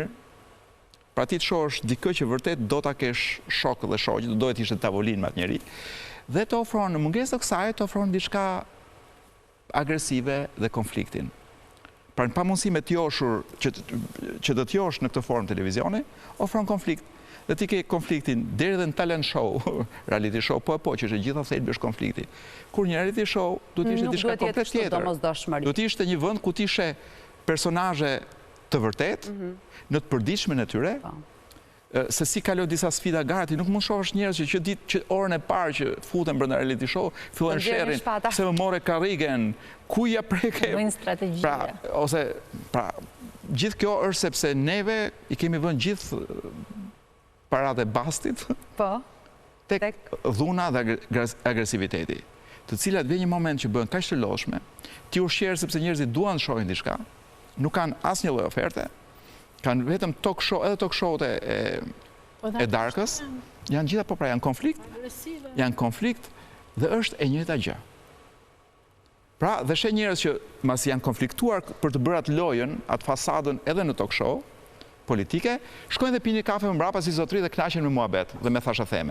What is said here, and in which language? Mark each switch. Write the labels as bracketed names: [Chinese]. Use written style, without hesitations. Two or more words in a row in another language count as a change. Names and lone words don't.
[Albanian] Pra ti të shohësh dikë që vërtet do ta kesh shok dhe shoqë, do duhet ishte tavolinë me atë njerëz. Dhe të ofron në mungesë të kësaj, të ofron diçka agresive dhe konfliktin. Pra në pamundësi me t'joshur, që të t'josh në këtë formë televizioni, ofron konflikt. Dhe ti ke konfliktin deri dhe në [English] talent show, reality show, [Albanian] po që është gjitha thelbi është konflikti. Kur një [English] reality show, [Albanian] du t'ishte diçka komplet tjetër. Du t'ishte një vend ku t'ishe personazhe të vërtet, në të përditshmën e tyre, se si kaloj disa sfida gati, nuk mund shohësh njerëz që ditë që orën e parë që futen brenda [English] reality show, [Albanian] fillojnë sherrin, se më more karrigen, ku ja preke. Bëjnë strategji. Pra, gjithë kjo është sepse neve i kemi vënë gjithë paratë e bastit tek dhuna dhe agresiviteti, të cilat vjen një moment që bëhen kaq të lodhshme, ti ushqer sepse njerëzit duan të shohin diçka, nuk kanë asnjë lloj oferte. Kanë vetëm [English] talk show, [Albanian] edhe [English] talk show- [Albanian] t e darkës, janë gjitha pra janë konflikt dhe është e njëjta gjë. Pra, dhe sheh njerëz që mas janë konfliktuar për të bërë atë lojën, atë fasadën edhe në [English] talk show [Albanian] politike, shkojnë dhe pini kafe më mbrapa si zotëri dhe kënaqen me muhabet dhe me thasha theme.